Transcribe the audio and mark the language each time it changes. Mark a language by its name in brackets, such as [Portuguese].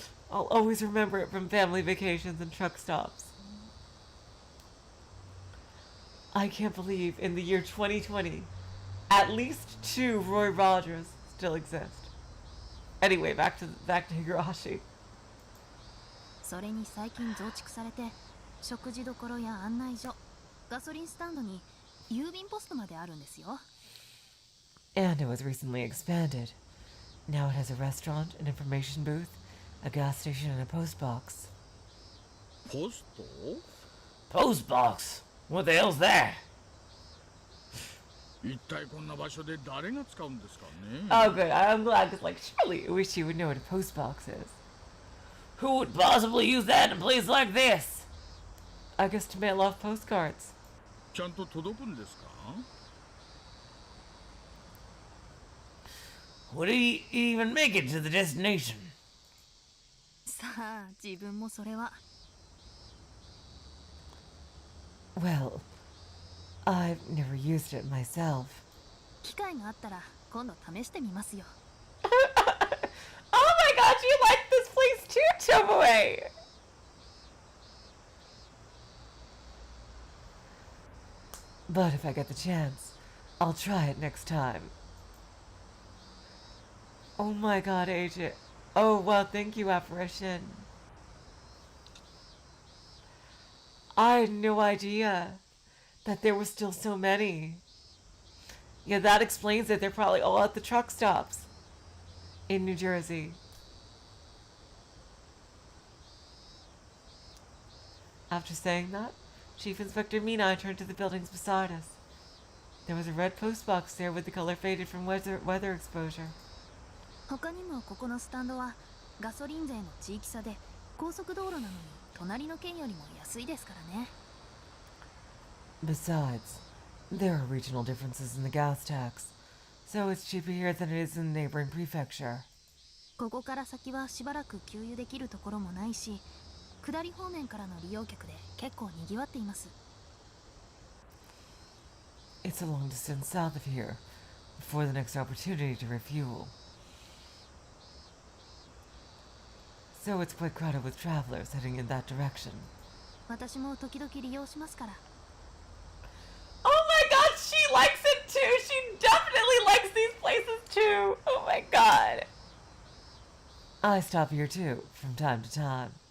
[English] I'll always remember it from family vacations and truck stops. I can't believe in the year 2020, at least 2 Roy Rogers still exist. Anyway, back to Higurashi. [Japanese] それに最近増築されて、食事処や案内所、ガソリンスタンドに郵便ポストまであるんですよ。 [English] And it was recently expanded. Now it has a restaurant, an information booth, a gas station, and a post box. [Japanese] ポスト [English] Post box? What the hell's that? [Japanese] 一体こんな場所で誰が使うんですかね [English] Oh, good. I'm glad, because, like, surely I wish you would know what a post box is. Who would possibly use that in a place like this? I guess to mail off postcards. [Japanese] ちゃんと届くんですか [English] Would he even make it to the destination? [Japanese] さあ、自分もそれは。 [English] Well, I've never used it myself. [Japanese] 機会があったら今度試してみますよ。 [English] Oh my god, you like this place too, Tomoe! But if I get the chance, I'll try it next time. Oh my god, AJ. Oh, well, thank you, Apparition. I had no idea that there were still so many. Yeah, that explains it. They're probably all at the truck stops in New Jersey. After saying that, Chief Inspector Mina turned to the buildings beside us. There was a red post box there with the color faded from weather exposure. [Japanese] 他にもここのスタンドはガソリン税の地域差で高速道路なのに隣の県よりも安いですからね。 [English] Besides, there are regional differences in the gas tax, so it's cheaper here than it is in the neighboring prefecture. [Japanese] ここから先はしばらく給油できるところもないし、下り方面からの利用客で結構賑わっています。 [English] It's a long distance south of here, before the next opportunity to refuel. So it's quite crowded with travelers heading in that direction. [Japanese] 私も時々利用しますから。 [English] Oh my god, she likes it too! She definitely likes these places too! Oh my god! I stop here too, from time to time.